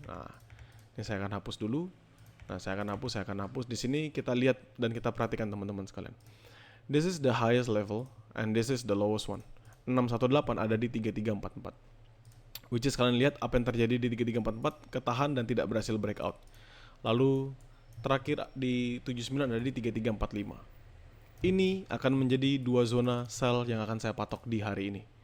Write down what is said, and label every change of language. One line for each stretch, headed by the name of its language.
Indonesian: Nah, ini saya akan hapus dulu. Nah, saya akan hapus. Di sini kita lihat dan kita perhatikan teman-teman sekalian.
English: This is the highest level and this is the lowest one.
Indonesian: 618 ada di 3344. Which is kalian lihat apa yang terjadi di 3344, ketahan dan tidak berhasil breakout. Lalu terakhir di 79 ada di 3345. Ini akan menjadi dua zona sell yang akan saya patok di hari ini.